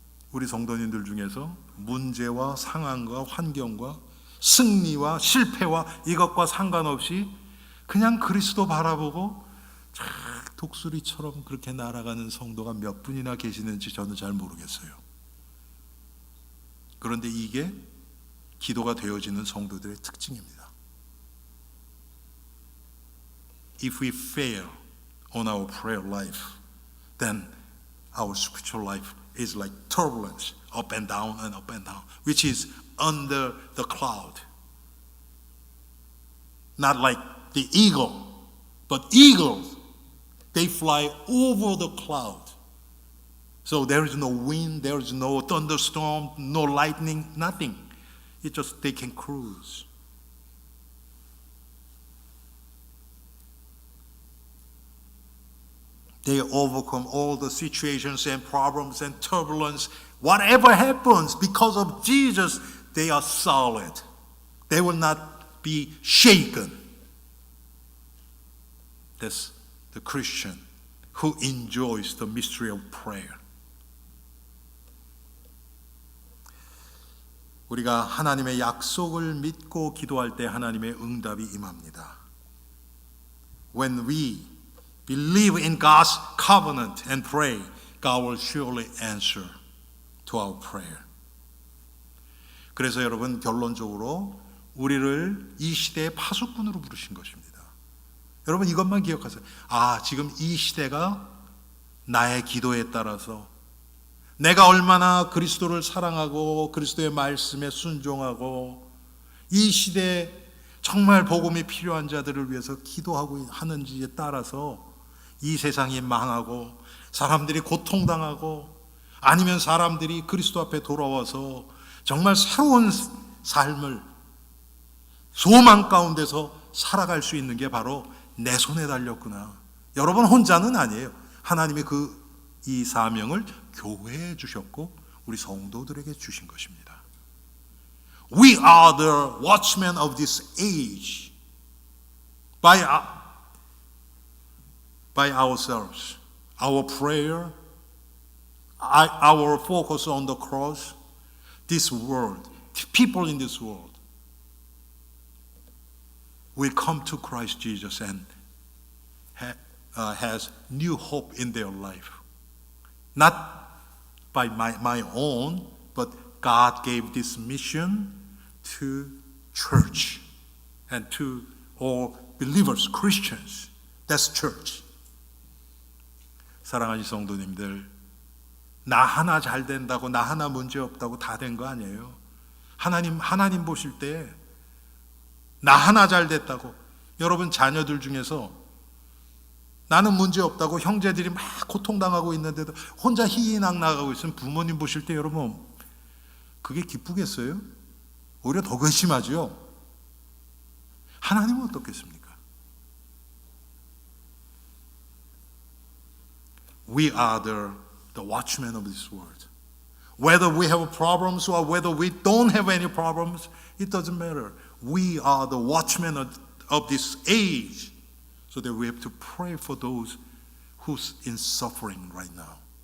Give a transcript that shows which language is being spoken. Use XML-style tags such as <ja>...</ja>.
<ko>우리 성도님들 중에서 문제와 상황과 환경과 승리와 실패와 이것과 상관없이 그냥 그리스도 바라보고 쫙 독수리처럼 그렇게 날아가는 성도가 몇 분이나 계시는지 저는 잘 모르겠어요. 그런데 이게 기도가 되어지는 성도들의 특징입니다.</ko> <en>If we fail on our prayer life, then our spiritual life is like turbulence, up and down, which is under the cloud. Not like the eagle, but eagles, they fly over the cloud. So there is no wind, there is no thunderstorm, no lightning, nothing. It's just they can cruise. They overcome all the situations and problems and turbulence. Whatever happens, because of Jesus, they are solid. They will not be shaken. That's the Christian who enjoys the mystery of prayer.</en> <ko>우리가 하나님의 약속을 믿고 기도할 때 하나님의 응답이 임합니다.</ko> <en>When we believe in God's covenant and pray, God will surely answer to our prayer.</en> <ko>그래서 여러분, 결론적으로 우리를 이 시대의 파수꾼으로 부르신 것입니다. 여러분, 이것만 기억하세요. 지금 이 시대가 나의 기도에 따라서 내가 얼마나 그리스도를 사랑하고 그리스도의 말씀에 순종하고 이 시대에 정말 복음이 필요한 자들을 위해서 기도하고 하는지에 따라서 이 세상이 망하고 사람들이 고통당하고 아니면 사람들이 그리스도 앞에 돌아와서 정말 새로운 삶을 소망 가운데서 살아갈 수 있는 게 바로 내 손에 달렸구나. 여러분 혼자는 아니에요. 하나님이 이 사명을 교회에 주셨고 우리 성도들에게 주신 것입니다.</ko> <en>We are the watchmen of this age. By ourselves, our prayer, our focus on the cross, this world, people in this world will come to Christ Jesus and has new hope in their life. Not by my own, but God gave this mission to church and to all believers, Christians. That's church.</en> <ko>사랑하는 성도님들, 나 하나 잘 된다고, 나 하나 문제 없다고 다 된 거 아니에요. 하나님 보실 때 나 하나 잘 됐다고, 여러분 자녀들 중에서 나는 문제 없다고 형제들이 막 고통당하고 있는데도 혼자 희희낙 나가고 있으면 부모님 보실 때 여러분 그게 기쁘겠어요? 오히려 더 괘씸하죠. 하나님은 어떻겠습니까?</ko> <en>We are the watchmen of this world. Whether we have problems or whether we don't have any problems, it doesn't matter. We are the watchmen of this age. So that we have to pray for those who's in suffering right now.</en>